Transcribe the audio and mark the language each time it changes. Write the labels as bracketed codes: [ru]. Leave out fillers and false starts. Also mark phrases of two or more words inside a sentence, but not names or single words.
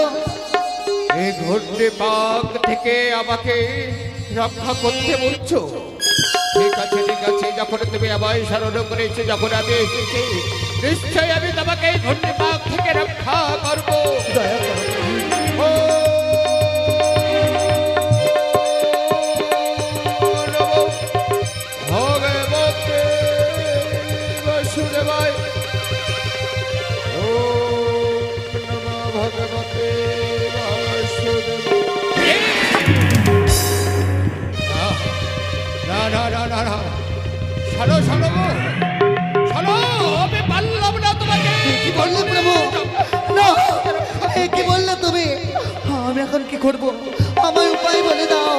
[bn] এই ঘূর্ণি পাক থেকে আমাকে রক্ষা করতে বলছো? ঠিক আছে ঠিক আছে, যখন তুমি আমায় স্মরণ করেছো, যখন আমি এসেছি, নিশ্চয়ই আমি তোমাকে এই ঘূর্ণি পাক থেকে রক্ষা করবো। দয়া করো প্রভু। [sa] ও ভগবতে বাসুদেবায়। ওম নমঃ ভগবতে বাসুদেবায়। [bn] না না না না না, শোনো শোনো শোনো, আমি পারলাম না তোমাকে। কি বললে প্রভু? না, এ কি বললে তুমি? আমি এখন কি করব? আমায় উপায় বলে দাও,